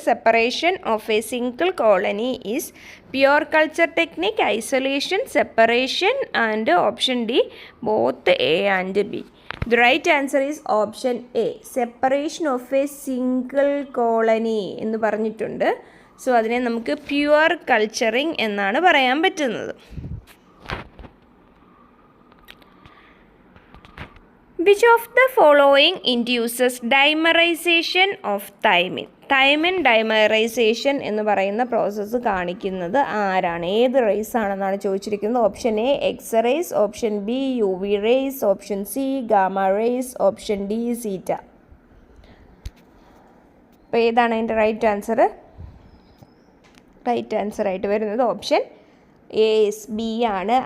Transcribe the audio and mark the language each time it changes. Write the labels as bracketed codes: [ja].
[en] Separation of a single colony is pure culture technique, isolation, separation and option D both A and B. The right answer is option A, separation of a single colony [ml] എന്ന് പറഞ്ഞിട്ടുണ്ട്. So അതിനെ നമുക്ക് pure culturing എന്നാണ് പറയാൻ പറ്റുന്നത്. [en] Which of the following induces dimerization of thymine? [ml] Thymine dimerisation എന്ന് പറയുന്ന process കാണിക്കുന്നത് ആരാണ്? ഏത് റേസ് ആണെന്നാണ് ചോദിച്ചിരിക്കുന്നത്. Option A X raise, option B U V rays, option C gamma rays, option D സീറ്റ. അപ്പോൾ ഏതാണ് അതിൻ്റെ റൈറ്റ് ആൻസർ? റൈറ്റ് ആൻസർ ആയിട്ട് വരുന്നത് ഓപ്ഷൻ എ ബി ആണ്.